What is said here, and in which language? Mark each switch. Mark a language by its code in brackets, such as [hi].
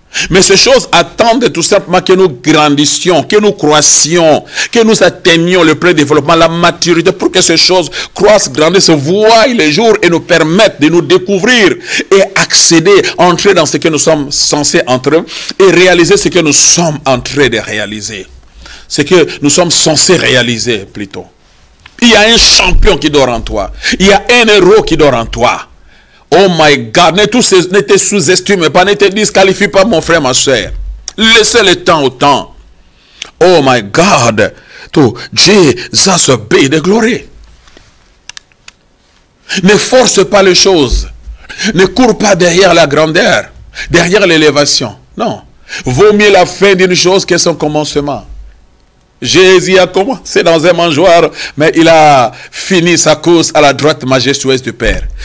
[fr] Mais ces choses attendent tout simplement que nous grandissions, que nous croissions, que nous atteignions le plein développement, la maturité, pour que ces choses croissent, grandissent, voient les jours et nous permettent de nous découvrir et accéder, entrer dans ce que nous sommes censés entrer et réaliser ce que nous sommes en train de réaliser. Ce que nous sommes censés réaliser plutôt. Il y a un champion qui dort en toi. Il y a un héros qui dort en toi. [en] Oh my God, [fr] ne te sous-estime pas, ne te disqualifie pas mon frère, ma soeur. Laissez le temps au temps. [en] Oh my God, to Jesus be the glory. [fr] Ne force pas les choses. Ne cours pas derrière la grandeur, derrière l'élévation. Non. Vaut mieux la fin d'une chose que son commencement. Jésus a commencé dans un mangeoire, mais il a fini sa course à la droite majestueuse du Père.